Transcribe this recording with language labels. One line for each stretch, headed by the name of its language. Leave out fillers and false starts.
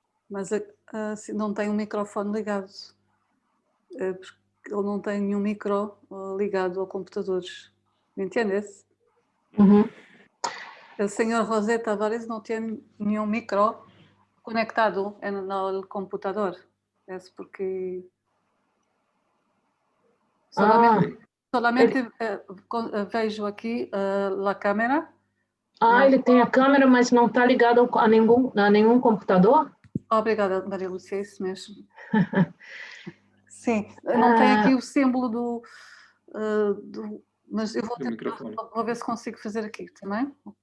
Portuguese: Mas não tem um microfone ligado. Porque ele não tem nenhum micro ligado ao computador.
Spanish: ¿Me entiendes? Uhum. El señor José Tavares no tiene ni un micro conectado en el computador. Es porque solamente
Portuguese: vejo aqui a câmera. Ele tem a câmera, mas não está ligado a nenhum computador? Obrigada, Maria Lúcia, é isso mesmo. Sim, não tem aqui o símbolo do mas eu vou ver se consigo fazer aqui também.